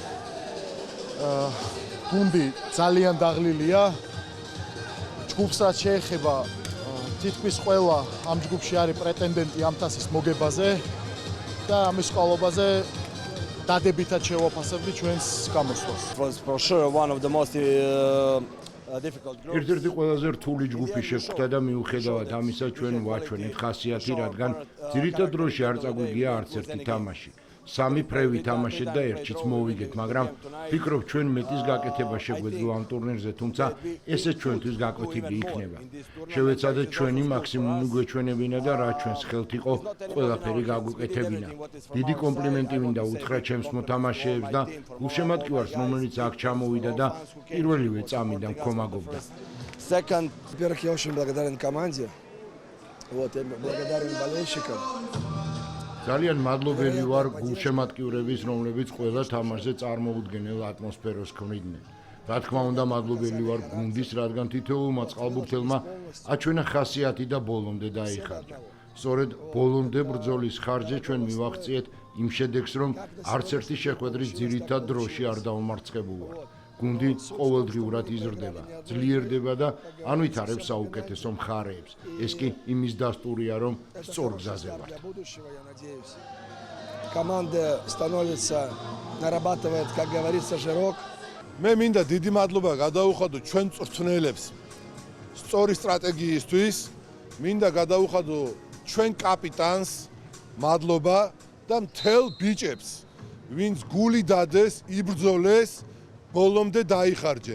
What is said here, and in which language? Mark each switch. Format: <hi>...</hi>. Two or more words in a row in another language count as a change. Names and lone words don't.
<ka>გუნდი ძალიან დაღლილია. ჯგუფს რაც შეეხება, თითქმის ყველა ამ ჯგუფში არის პრეტენდენტი ამ თასის მოგებაზე და ამის ყალობაზე დადებითად შევაფასებდი ჩვენს გამოსვლას.</ka> <en>For sure one of the most difficult groups.</en> <ka>ერთ-ერთი ყველაზე რთული ჯგუფი შეგვხვდა და მიუხედავად ამისა ჩვენ ვაჩვენეთ ხასიათი, რადგან ძირითად დროში არ წაგვიგია არც ერთი თამაში. 3 ფრევი თამაშეთ და ერთშიც მოვიგეთ, მაგრამ ვფიქრობ ჩვენ მეტის გაკეთება შეგვეძლო ამ ტურნირზე, თუმცა ესე ჩვენთვის გაკვეთილი იქნება. შევეცადეთ ჩვენი მაქსიმუმი გვეჩვენებინა და რაც ჩვენს ხელთ იყო, ყველაფერი გაგვეკეთებინა. დიდი კომპლიმენტი მინდა უთხრა ჩემს მოთამაშეებს და გულშემატკივარს, რომელიც აქ ჩამოვიდა და პირველივე წამიდან გქომაგობდა.</ka> <ru>Second, во-первых, я очень благодарен команде. Вот, я благодарен болельщикам.</ru> <ka>ძალიან მადლობელი ვარ გულშემატკივრების, რომლებიც ყველა თამაშზე წარმოუდგენელ ატმოსფეროს ქმნიდნენ. რა თქმა უნდა, მადლობელი ვარ გუნდის, რადგან თითოეულმა წყალბურთელმა აჩვენა ხასიათი და ბოლომდე დაიხარჯა. სწორედ ბოლომდე ბრძოლის ხარჯზე ჩვენ მივაღწიეთ იმ შედეგს, რომ არც ერთი შეხვედრის ძირითად დროში არ დაუმარცხებულვართ. გუნდი ყოველდღიურად იზრდება, ძლიერდება და ანვითარებს საუკეთესო მხარეებს. ეს კი იმის დასტურია, რომ სწორ გზაზე ვართ.</ka> <ru>Команда становится, нарабатывает, как говорится, жирок.</ru> <ka>მე მინდა დიდი მადლობა გადაუხადო ჩვენ მწვრთნელებს სწორი სტრატეგიისთვის, მინდა გადაუხადო ჩვენ კაპიტანს მადლობა და მთელ ბიჭებს, ვინც გული დადეს, იბრძოლეს, ბოლომდე დაიხარჯენ.</ka>